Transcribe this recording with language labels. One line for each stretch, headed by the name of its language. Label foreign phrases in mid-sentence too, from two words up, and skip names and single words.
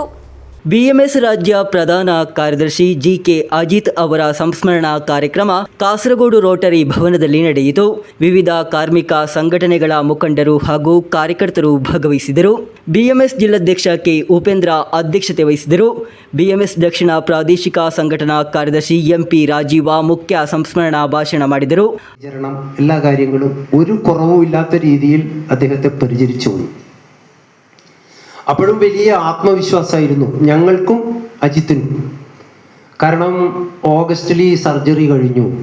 Kannada: ಬಿಎಂಎಸ್ ರಾಜ್ಯ ಪ್ರಧಾನ ಕಾರ್ಯದರ್ಶಿ ಜಿಕೆ ಅಜಿತ್ ಅವರ ಸಂಸ್ಮರಣಾ ಕಾರ್ಯಕ್ರಮ ಕಾಸರಗೋಡು ರೋಟರಿ ಭವನದಲ್ಲಿ ನಡೆಯಿತು. ವಿವಿಧ ಕಾರ್ಮಿಕ ಸಂಘಟನೆಗಳ ಮುಖಂಡರು ಹಾಗೂ ಕಾರ್ಯಕರ್ತರು ಭಾಗವಹಿಸಿದರು. ಬಿಎಂಎಸ್ ಜಿಲ್ಲಾಧ್ಯಕ್ಷ ಕೆ ಉಪೇಂದ್ರ ಅಧ್ಯಕ್ಷತೆ ವಹಿಸಿದರು. ಬಿಎಂಎಸ್ ದಕ್ಷಿಣ ಪ್ರಾದೇಶಿಕ ಸಂಘಟನಾ ಕಾರ್ಯದರ್ಶಿ ಎಂಪಿ ರಾಜೀವ ಮುಖ್ಯ ಸಂಸ್ಮರಣ ಭಾಷಣ ಮಾಡಿದರು.
Malayalam: എല്ലാ കാര്യങ്ങളും ഒരു കുറവും ഇല്ലാത്ത രീതിയിൽ അദ്ദേഹത്തെ പരിചരിച്ചു. അപ്പോഴും വലിയ ആത്മവിശ്വാസമായിരുന്നു ഞങ്ങൾക്കും അജിത്തിനും. കാരണം ഓഗസ്റ്റിൽ ഈ സർജറി കഴിഞ്ഞു.